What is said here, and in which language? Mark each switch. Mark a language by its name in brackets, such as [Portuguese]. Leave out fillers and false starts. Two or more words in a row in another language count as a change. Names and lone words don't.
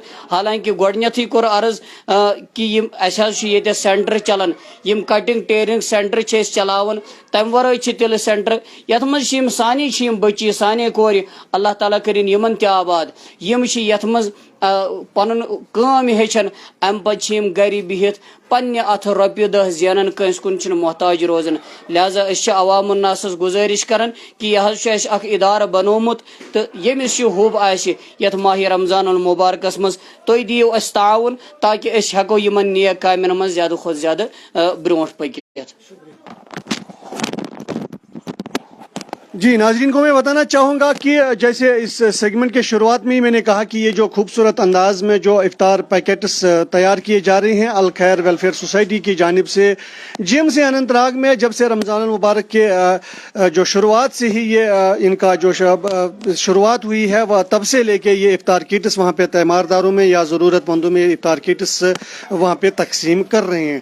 [Kashmiri] حالانکہ گۄڈٕنیتھٕے کوٚر عرض کہ یِم اَسہِ حظ چھُ ییٚتہِ سینٹر چلان، یِم [English] cutting tailoring center [Kashmiri] چھِ أسۍ چلاوان، تمہِ ورٲے چھِ تِلہٕ سینٹر، یتھ منٛز چھِ یِم سانے چھِ یِم بچی، سانے کورِ، اللہ تعالیٰ کٔرِنۍ یِمن تہِ آباد، یِم چھِ یتھ منٛز پنُن کٲم ہیٚچھان، امہِ پتہٕ چھِ یِم گرِ بِہِتھ پنہ ات رۄپیہِ دہ زینن کنس کن چھن محتاج روزان لہذا اس عوام الناس گزارش کران کہ یہ اس اخ ادارہ بنومت تو یمس یہ حب آسہ یتھ ماہ رمضان المبارکس مز تُہۍ دِیِو اس تعاون تاکہ اس ہیکو یمن نیک کامن مز زیادہ کھۄتہٕ زیادہ برونٹ پٔکِتھ. [Urdu] جی ناظرین کو میں بتانا چاہوں گا کہ جیسے اس سیگمنٹ کے شروعات میں ہی میں نے کہا کہ یہ جو خوبصورت انداز میں جو افطار پیکٹس تیار کیے جا رہے ہیں الخیر ویلفیئر سوسائٹی کی جانب سے جی ایم سی اننت ناگ میں جب سے رمضان المبارک کے جو شروعات سے ہی یہ ان کا جو شروعات ہوئی ہے وہ تب سے لے کے یہ افطار کٹس وہاں پہ تیمارداروں میں یا ضرورت مندوں میں افطار کٹس وہاں پہ تقسیم کر رہے ہیں.